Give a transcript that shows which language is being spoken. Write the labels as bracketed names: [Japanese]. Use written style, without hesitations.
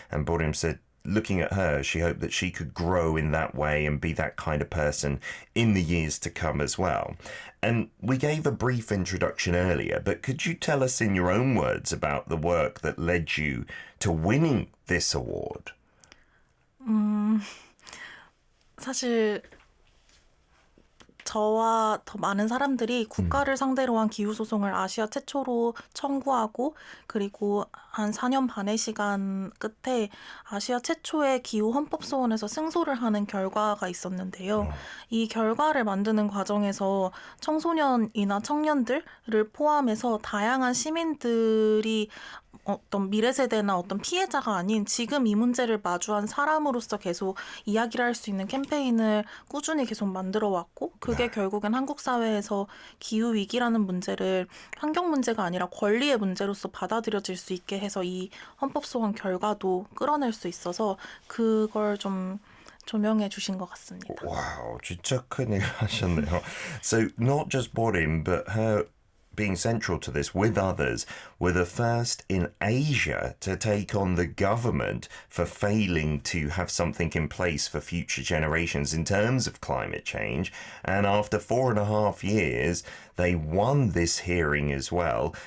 [English] And Borim said, looking at her, she hoped that she could grow in that way and be that kind of person in the years to come as well. And we gave a brief introduction earlier, but could you tell us in your own words about the work that led you to winning this award? [Korean] 사실 저와 더 많은 사람들이 국가를 상대로 한 기후소송을 아시아 최초로 청구하고 그리고 한 4년 반의 시간 끝에 아시아 최초의 기후헌법소원에서 승소를 하는 결과가 있었는데요. 이 결과를 만드는 과정에서 청소년이나 청년들을 포함해서 다양한 시민들이 어떤 미래 세대나 어떤 피해자가 아닌 지금 이 문제를 마주한 사람으로서 계속 이야기를 할 수 있는 캠페인을 꾸준히 계속 만들어 왔고 그게 결국엔 한국 사회에서 기후 위기라는 문제를 환경 문제가 아니라 권리의 문제로서 받아들여질 수 있게 해서 이 헌법 소원 결과도 끌어낼 수 있어서 그걸 좀 조명해 주신 것 같습니다. Wow, 진짜 큰일 하셨네요. [English] So not just Borim, but her being central to this with others were the first in Asia to take on the government for failing to have something in place for future generations in terms of climate change. And after 4.5 years, they won this hearing as well.